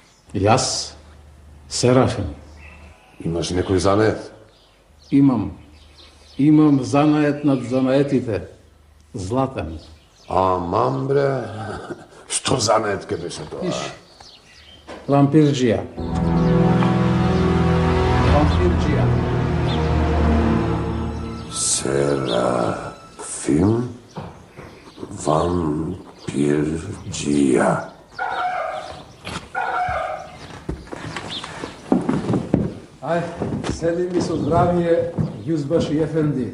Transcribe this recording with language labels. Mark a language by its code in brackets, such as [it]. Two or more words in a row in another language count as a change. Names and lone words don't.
[mk] Јас, Серафим. Имаш некој занет? Имам Имам занает над занаетите. Златен. Аман бре, што занетке беше тоа? Иш. Вампирджија. Вампирджија. Серафим вампирджија. Ај, седи ми со здравие, [tr] Yüzbaşı efendi.